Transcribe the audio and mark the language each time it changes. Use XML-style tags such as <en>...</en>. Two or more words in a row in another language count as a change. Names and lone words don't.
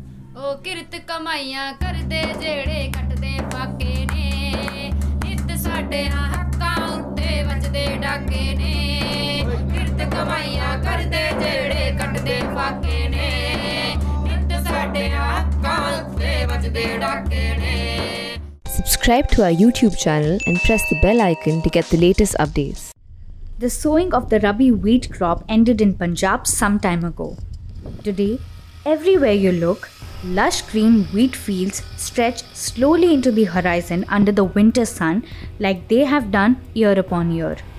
<pa>ਓ ਕਿਰਤ ਕਮਾਈਆਂ ਕਰਦੇ ਜੇੜੇ ਕੱਟਦੇ ਫਾਕੇ ਨੇ ਨਿੱਤ ਸਾਡੇ ਹੱਕਾਂ ਉੱਤੇ ਵੱਜਦੇ ਡਾਕੇ ਨੇ ਕਿਰਤ ਕਮਾਈਆਂ ਕਰਦੇ ਜੇੜੇ ਕੱਟਦੇ ਫਾਕੇ ਨੇ ਨਿੱਤ ਸਾਡੇ ਹੱਕਾਂ ਉੱਤੇ ਵੱਜਦੇ ਡਾਕੇ ਨੇ।</pa> <en>Subscribe to our YouTube channel and press the bell icon to get the latest updates. The sowing of the Rabi wheat crop ended in Punjab some time ago. Today, everywhere you look, lush green wheat fields stretch slowly into the horizon under the winter sun like they have done year upon year.</en>